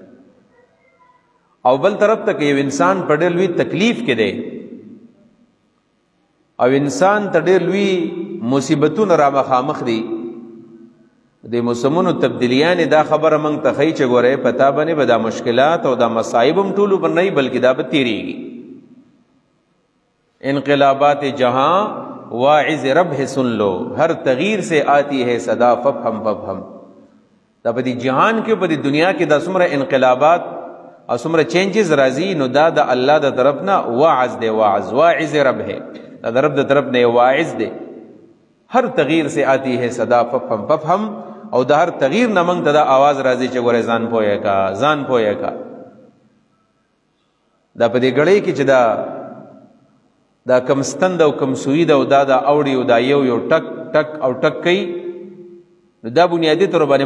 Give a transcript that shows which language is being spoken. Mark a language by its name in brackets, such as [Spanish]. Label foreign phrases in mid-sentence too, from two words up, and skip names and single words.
[Pashto] او بل طرف ته که یو انسان په ډېر لوی تکلیف کې دی او انسان ته ډېر لوی مصیبتونه را مخامخ دي، د موسمونو تبدیلیانې دا خبره موږ ته ښیي چې ګورئ په تا باندې به دا مشکلات او دا مصایب هم ټول عمر نه وي بلکې دا به تېرېږي. [Urdu] انقلابات جہاں واعظ رب ہے سن لو، ہر تغییر سے آتی ہے صدا [Arabic] ففہم ففہم. [Pashto] دا په دې جهان کې په دې دنیا کې دا څومره انقلابات او څومره چینجز راځي نو دا د الله د طرف نه واعظ دی، [Urdu] واعظ رب ہے، [Pashto] دا د رب د طرف نه واعظ دی. [Urdu] ہر تغییر سے آتی ہے صدا [Arabic] ففہم ففہم، [Pashto] او دا هر تغییر نه موږ ته دا آواز راځي چې ګوره ځان پوهه کا، ځان پوهه کا. دا په دې ګړۍ کې چې دا کم ستند او کم سوی ده او دا اوړي او دا یو ټک ټک او ټک کوي نو دا بنیادي طور باندې